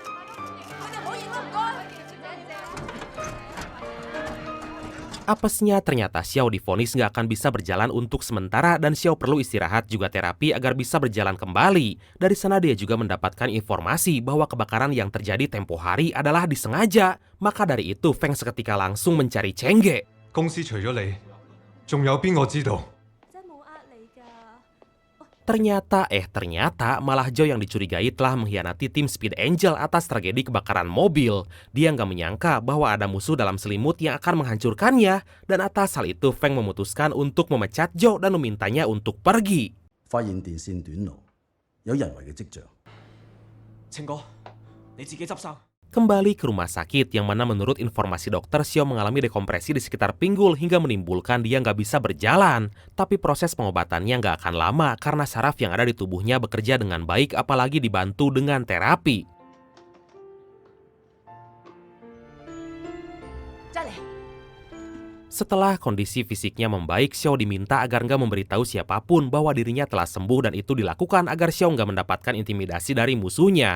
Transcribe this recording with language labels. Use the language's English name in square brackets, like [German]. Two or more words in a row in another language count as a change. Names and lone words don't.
[Indonesian] Apesnya ternyata Xiao divonis nggak akan bisa berjalan untuk sementara dan Xiao perlu istirahat juga terapi agar bisa berjalan kembali. Dari sana dia juga mendapatkan informasi bahwa kebakaran yang terjadi tempo hari adalah disengaja. Maka dari itu Feng seketika langsung mencari Chenge. [Cantonese] 公司除咗你，仲有邊個知道？ [Indonesian] Ternyata malah Joe yang dicurigai telah mengkhianati tim Speed Angel atas tragedi kebakaran mobil. Dia nggak menyangka bahwa ada musuh dalam selimut yang akan menghancurkannya. Dan atas hal itu Feng memutuskan untuk memecat Joe dan memintanya untuk pergi. [Cantonese] 發現電線短路，有人為嘅跡象。晴哥，你自己執生。 [Indonesian] Kembali ke rumah sakit yang mana menurut informasi dokter Xiao mengalami dekompresi di sekitar pinggul hingga menimbulkan dia nggak bisa berjalan. Tapi proses pengobatannya nggak akan lama karena saraf yang ada di tubuhnya bekerja dengan baik apalagi dibantu dengan terapi. Setelah kondisi fisiknya membaik, Xiao diminta agar nggak memberitahu siapapun bahwa dirinya telah sembuh dan itu dilakukan agar Xiao nggak mendapatkan intimidasi dari musuhnya.